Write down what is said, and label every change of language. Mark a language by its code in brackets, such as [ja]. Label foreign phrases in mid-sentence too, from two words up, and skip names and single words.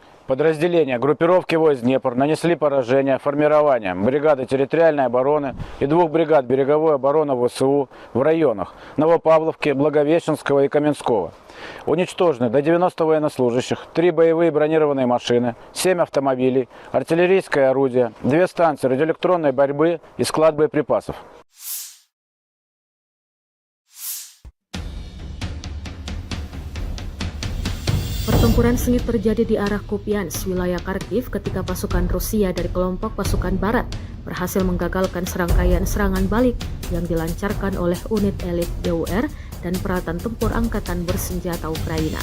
[ru] Подразделения группировки войск «Днепр» нанесли поражение формированием бригады территориальной обороны и 2 бригад береговой обороны ВСУ в районах Новопавловки, Благовещенского и Каменского. Уничтожены до 90 военнослужащих, 3 боевые бронированные машины, 7 автомобилей, артиллерийское орудие, 2 станции радиоэлектронной борьбы и склад боеприпасов. [id] Pertempuran sengit terjadi di arah Kupiansk, wilayah Kharkiv, ketika pasukan Rusia dari kelompok pasukan Barat berhasil menggagalkan serangkaian serangan balik yang dilancarkan oleh unit elit BUR dan peralatan tempur angkatan bersenjata Ukraina.